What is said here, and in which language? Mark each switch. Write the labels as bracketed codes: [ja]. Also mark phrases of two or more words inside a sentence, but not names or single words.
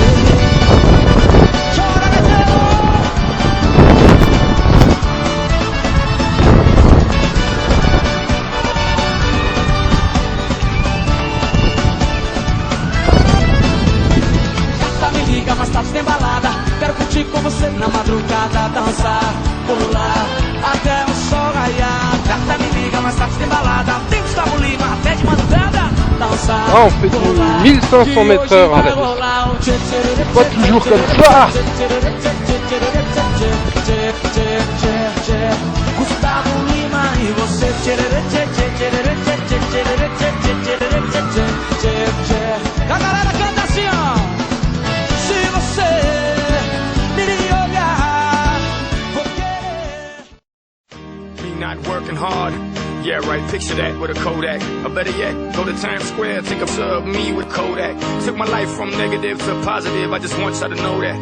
[pt] Chora mais tarde tem balada. Quero curtir com você na madrugada, dançar, pular até o sol raiar. Gata, me liga, mais tarde tem balada. Tem Gustavo Lima até de madrugada, dançar. [fr] Ah, on fait du 1500 mètres heure à la descente. Pas toujours comme ça. [pt] Gustavo Lima e você. A galera canta assim, ó. [en] Not working hard. Yeah, right, picture that with a Kodak. Or better yet, go to Times Square, think of me with Kodak. Took my life from negative to positive, I just want y'all to know that.